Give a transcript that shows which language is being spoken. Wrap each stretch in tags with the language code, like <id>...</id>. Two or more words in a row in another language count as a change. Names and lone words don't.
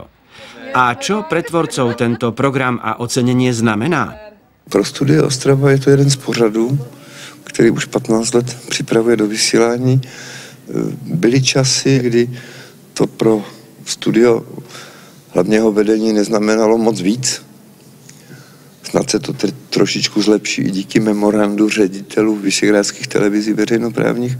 <sk>A čo pre tvorcov tento program a ocenenie znamená?</sk> <cs>Pro Studio Ostrava je to jeden z pořadů, který už 15 let připravuje do vysílání. Byly časy, kdy to pro studio hlavního vedení neznamenalo moc víc. Snad se to trošičku zlepší i díky memorandu ředitelů vyšehradských televizí veřejnoprávních.</cs>